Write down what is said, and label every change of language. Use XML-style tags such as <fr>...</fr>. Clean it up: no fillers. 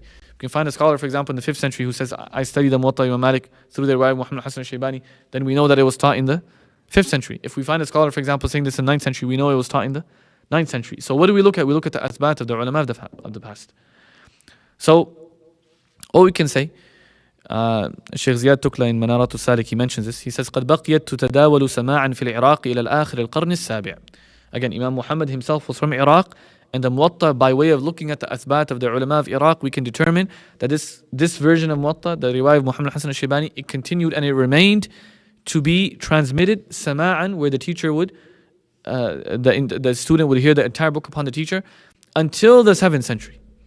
<en>We can find a scholar, for example, in the 5th century who says, I studied the Muwaṭṭa Imam Malik through the riwayah of Muhammad Hasan al-Shaybani, then we know that it was taught in the 5th century. If we find a scholar, for example, saying this in the 9th century, we know it was taught in the 9th century. So what do we look at? We look at the athbat of the ulama of the past. So all we can say, Sheikh Ziyad Tukla in Manarat al-Salik, he mentions this. He says,</en> <ar>قد بقيت تتداول سماعا في العراق إلى الآخر القرن السابع.</ar> <en>Again, Imam Muhammad himself was from Iraq, and the Muwaṭṭa, by way of looking at the athbat of the ulama of Iraq, we can determine that this version of Muwaṭṭa, the riwayah of Muhammad Hasan al-Shaybani, it continued and it remained to be transmitted sama'an, where the teacher would, the student would hear the entire book upon the teacher until the 7th century.</en>